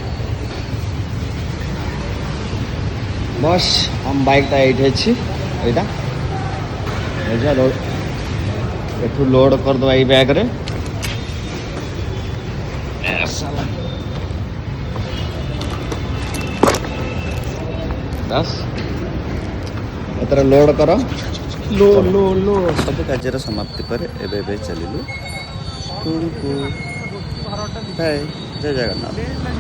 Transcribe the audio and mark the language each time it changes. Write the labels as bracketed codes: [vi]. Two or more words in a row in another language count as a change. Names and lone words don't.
[or] ବସ୍ ଆମ ବାଇକ୍ଟା ଏଇଠି ଅଛି ଏଇଟା ଏଠୁ ଲୋଡ଼ କରିଦେବା ଏଇ ବ୍ୟାଗ୍ରେ ବାସ୍ ଏଥର ଲୋଡ଼ କର [hi] लो लो लो सब कार्य समाप्ति पर [or] ଏବେ ଚାଲିଲୁ [hi] टूर को बाय जय जगन्नाथ।